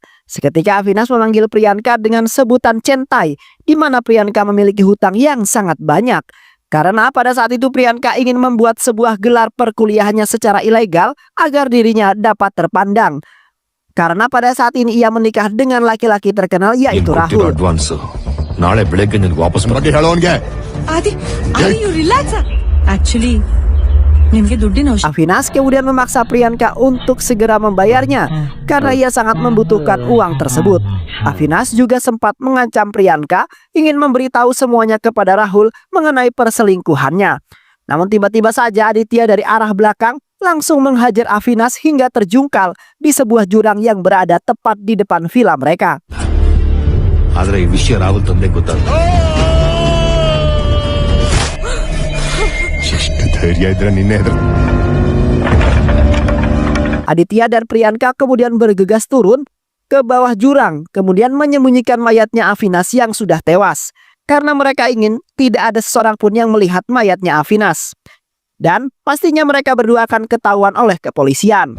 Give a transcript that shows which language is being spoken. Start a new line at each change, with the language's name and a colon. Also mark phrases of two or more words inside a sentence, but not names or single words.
Indonesian: Seketika Avinas memanggil Priyanka dengan sebutan centai, di mana Priyanka memiliki hutang yang sangat banyak. Karena pada saat itu Priyanka ingin membuat sebuah gelar perkuliahannya secara ilegal agar dirinya dapat terpandang. Karena pada saat ini ia menikah dengan laki-laki terkenal yaitu Rahul.
Kannada: ಅಡ್ವಾನ್ಸ್ ನಾಳೆ ಬೆಳಗ್ಗೆ ನಿನ್ಗೆ ವಾಪಸ್ ಬಗ್ಗೆ ಹೇಳೋನ್ಗೆ
English: Adi, you relax. Actually,
Kannada: ನಿಮ್ಗೆ ದುಡ್ಡಿನ ಅವಶ್ಯಕ.
Indonesian: Avinas kemudian memaksa Priyanka untuk segera membayarnya karena ia sangat membutuhkan uang tersebut. Avinas juga sempat mengancam Priyanka ingin memberitahu semuanya kepada Rahul mengenai perselingkuhannya. Namun tiba-tiba saja Aditya dari arah belakang langsung menghajar Avinas hingga terjungkal di sebuah jurang yang berada tepat di depan villa mereka.
Kannada: ಆದ್ರೆ ಈ ವಿಷಯ ರಾಹುಲ್ ತಂದೆ ಗೊತ್ತಾಗ್ತದೆ. ಎಷ್ಟು ಧೈರ್ಯ ಇದ್ರೆ ನಿನ್ನೆ ಎದುರು.
Indonesian: Aditya dan Priyanka kemudian bergegas turun ke bawah jurang, kemudian menyembunyikan mayatnya Avinas yang sudah tewas. Karena mereka ingin tidak ada seorang pun yang melihat mayatnya Avinas. Dan pastinya mereka berdua akan ketahuan oleh kepolisian.